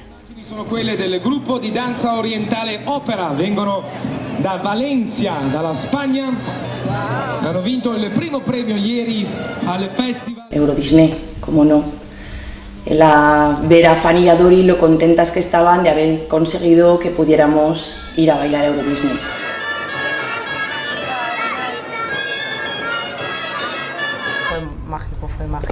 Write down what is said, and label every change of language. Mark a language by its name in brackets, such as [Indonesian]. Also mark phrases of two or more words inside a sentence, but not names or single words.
[Italian] Sono quelle del gruppo di danza orientale Opera, vengono da Valencia, dalla Spagna, hanno vinto il primo premio ieri al festival. [Spanish] Euro Disney, cómo no. Ver a Fanny y a Dori lo contentas que estaban de haber conseguido que pudiéramos ir a bailar Euro Disney. Fue mágico.